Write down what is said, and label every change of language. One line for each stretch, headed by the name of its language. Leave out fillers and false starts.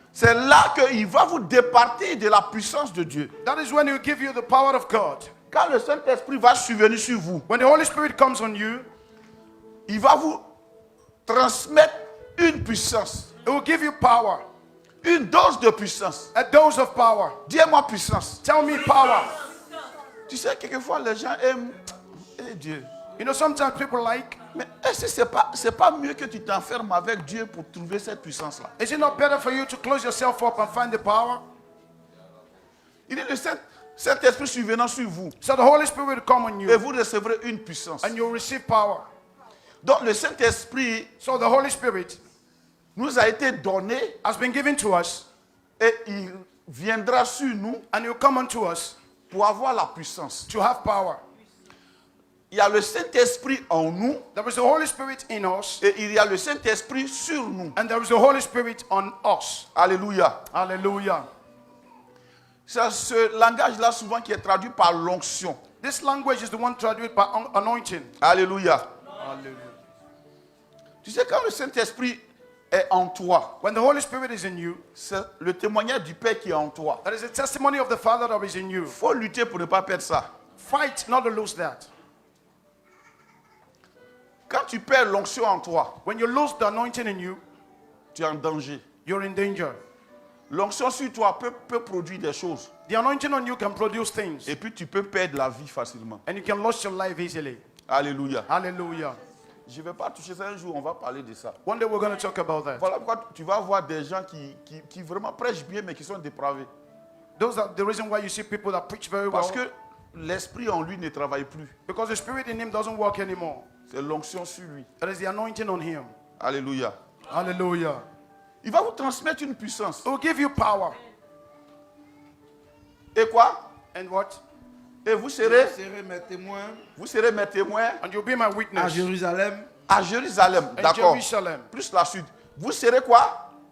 French: c'est là qu'il va vous départir de la puissance de Dieu.
English: that is when He will give you the power of God.
French: Quand le Saint-Esprit va survenir sur vous,
English: When the Holy Spirit comes on you,
French: il va vous transmettre une puissance,
English: it will give you power,
French: une dose de puissance.
English: a dose of power.
French: Dis-moi puissance.
English: Tell me power.
French: Tu sais, quelquefois les gens aiment Dieu.
English: You know, sometimes people like,
French: Mais est-ce que c'est pas mieux que tu t'enfermes avec Dieu pour trouver cette puissance-là?
English: is it not better for you to close yourself up and find the power?
French: Il dit le Saint-Esprit survenant sur vous
English: So the Holy Spirit will come on
French: et
English: you
French: vous recevrez une puissance.
English: and you'll receive power.
French: Donc le Saint-Esprit
English: So the Holy Spirit
French: nous a été donné
English: has been given to us
French: et il viendra sur nous
English: and He will come unto us
French: pour avoir la puissance.
English: to have power.
French: Il y a le Saint-Esprit en nous
English: There is the Holy Spirit in us
French: et il y a le Saint-Esprit sur nous.
English: and there is the Holy Spirit on us.
French: Alléluia.
English: Hallelujah.
French: C'est ce langage-là souvent qui est traduit par l'onction.
English: This language is the one traduced by anointing.
French: Alléluia.
English: Hallelujah.
French: Tu sais, quand le Saint-Esprit est en toi,
English: When the Holy Spirit is in you,
French: c'est le témoignage du Père qui est en toi.
English: there is a testimony of the Father that is in you.
French: Il faut lutter pour ne pas perdre ça.
English: Fight not to lose that.
French: Quand tu perds l'onction en toi,
English: When you lose the anointing in you,
French: tu es en danger.
English: you're in danger.
French: L'onction sur toi peut produire des choses.
English: The anointing on you can produce things
French: Et puis tu peux perdre la vie facilement.
English: and you can lose your life easily.
French: Alléluia.
English: Hallelujah.
French: Je ne vais pas toucher ça un jour, on va parler de ça.
English: One day we're going to talk about that.
French: Voilà pourquoi tu vas voir des gens qui vraiment prêchent bien mais qui sont dépravés.
English: Those are the reason why you see people that preach very well.
French: Parce que l'esprit en lui ne travaille plus.
English: Because the spirit in him doesn't work anymore.
French: C'est l'onction sur lui.
English: There is the anointing on him.
French: Alléluia.
English: Hallelujah.
French: Il va vous transmettre une puissance.
English: It will give you power.
French: Et quoi?
English: And what?
French: Et vous Vous serez serez mes témoins mes témoins
English: And you'll be my
French: à
English: witness
French: Jérusalem, à Jérusalem.
English: in
French: D'accord.
English: Jerusalem.
French: Plus la suite. Vous serez quoi?